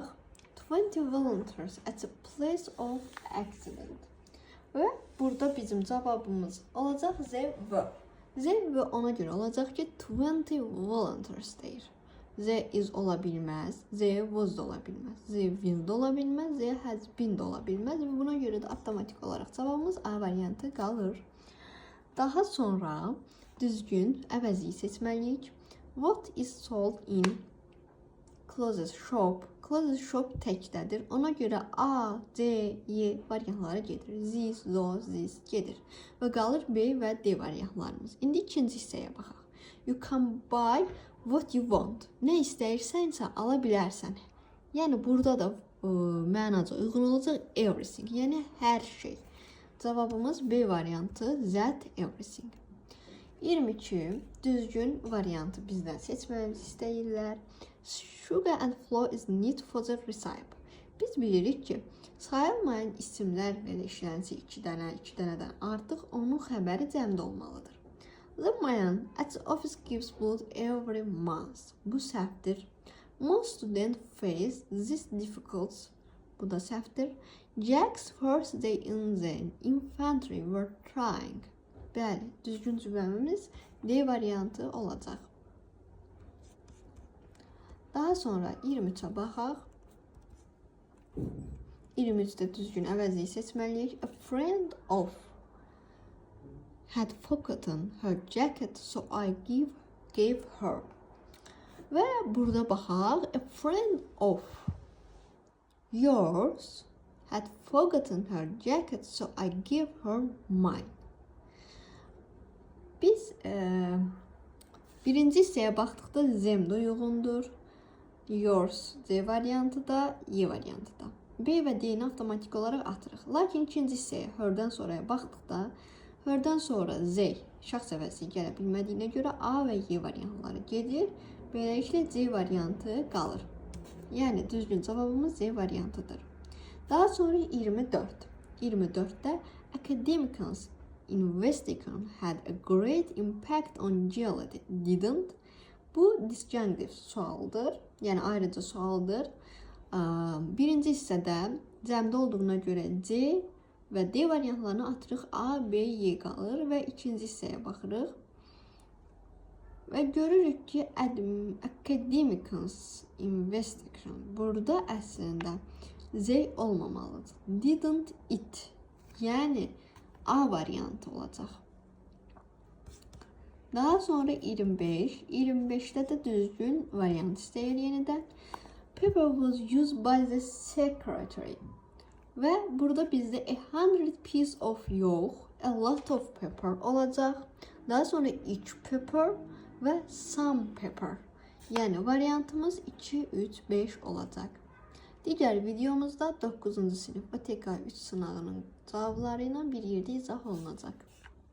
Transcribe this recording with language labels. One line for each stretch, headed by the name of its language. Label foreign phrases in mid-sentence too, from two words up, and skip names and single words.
English: 20 volunteers at a place of accident.
Azerbaijani: Və burada bizim cavabımız olacaq
English: they were. They were
Azerbaijani: ona görə olacaq ki 20 volunteers deyir.
English: They is
Azerbaijani: ola bilməz,
English: they was
Azerbaijani: da ola bilməz,
English: they will
Azerbaijani: da ola bilməz,
English: they has been
Azerbaijani: da ola bilməz və buna görə də avtomatik olaraq cavabımız A variantı qalır. Daha sonra düzgün əvəzi seçməliyik.
English: What is sold in clothes shop? Clothes shop
Azerbaijani: təkdədir. Ona görə A, C, Y variantları gedir.
English: This, those, this gedir.
Azerbaijani: Və qalır B və D variantlarımız. İndi ikinci hissəyə baxaq.
English: You can buy what you want.
Azerbaijani: Nə istəyirsənsə ala bilərsən. Yəni burada da mənaca uyğun olacaq everything. Yəni hər şey. Cavabımız B variantı
English: that everything.
Azerbaijani: 22 düzgün variantı bizdən seçməyimizi istəyirlər.
English: Sugar and flour is needed for the recipe.
Azerbaijani: Biz bilirik ki, sayılmayan isimlər belə işlənsə 2 dənədən artıq onun xəbəri cəmdə olmalıdır.
English: The man at the office gives blood every month.
Azerbaijani: Bu səhvdir.
English: Most students face this difficulties.
Azerbaijani: Bu da səhvdir.
English: Jack's first day in the infantry were trying.
Azerbaijani: Bəli, düzgün cümləmiz D variantı olacaq. Daha sonra 23-ə baxaq. 23-də düzgün əvəzi seçməliyik.
English: A friend of had forgotten her jacket, so I gave her.
Azerbaijani: Və burada baxaq.
English: A friend of yours had forgotten her jacket, so I gave her mine.
Azerbaijani: Biz birinci hissəyə baxdıqda them da uyğundur. Yours C variantı da, Y variantı da. B və D-ni avtomatik olaraq atırıq. Lakin ikinci hissəyə her-dən sonraya baxdıqda, her-dən sonra Z şəxs əvəzi gələ bilmədiyinə görə A və Y variantları gedir. Beləliklə C variantı qalır. Yəni düzgün cavabımız C variantıdır. Daha sonra 24.
English: 24-də academics investigation had a great impact on geology, didn't?
Azerbaijani: Bu disjunctive sualdır. Yəni ayrıca sualdır. Birinci hissədə cəmdə olduğuna görə C və D variantlarını atırıq. A, B, Y qalır və ikinci hissəyə baxırıq. Və görürük ki,
English: academics investigation
Azerbaijani: burada əslində Z olmamalıdır.
English: Didn't it?
Azerbaijani: Yəni A variantı olacaq. Daha sonra 25. 25'də də düzgün variant istəyir yenidən.
English: Paper was used by the secretary.
Azerbaijani: Və burada bizdə 100
English: piece of
Azerbaijani: yox,
English: a lot of paper
Azerbaijani: olacaq. Daha sonra
English: each paper
Azerbaijani: və
English: some paper.
Azerbaijani: Yəni variantımız 2, 3, 5 olacaq. Digər videomuzda 9-cu sinif OTK 3 sınavının cavabları ilə bir yerdə izah olunacaq.